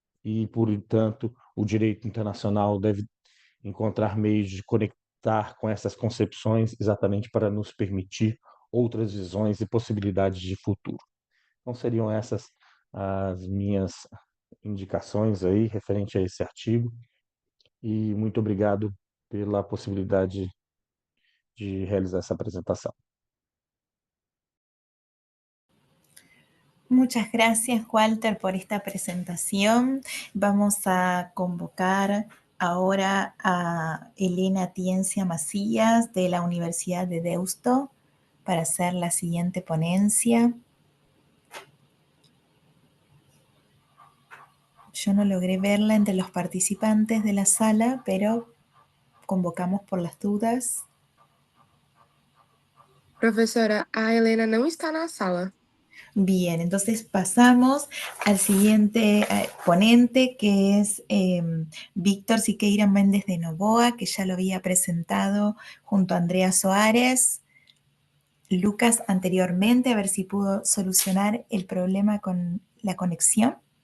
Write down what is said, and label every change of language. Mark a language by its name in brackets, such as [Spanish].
[Portuguese] E, portanto, o direito internacional deve encontrar meios de conectar com essas concepções exatamente para nos permitir outras visões e possibilidades de futuro. Então, seriam essas as minhas indicações aí referente a esse artigo e muito obrigado pela possibilidade de realizar essa apresentação. [Spanish] Muchas gracias, Walter, por esta presentación. Vamos a convocar ahora a Elena Tiencia Macías de la Universidad de Deusto para hacer la siguiente ponencia. Yo no logré verla entre los participantes de la sala, pero convocamos por las dudas. [Portuguese] Professora, a Helena não está na sala. [Spanish] Bien, entonces pasamos al siguiente ponente, que es Víctor Siqueira Méndez de Novoa, que ya lo había presentado junto a Andrea Soares. Lucas anteriormente, a ver si pudo solucionar el problema con la conexión.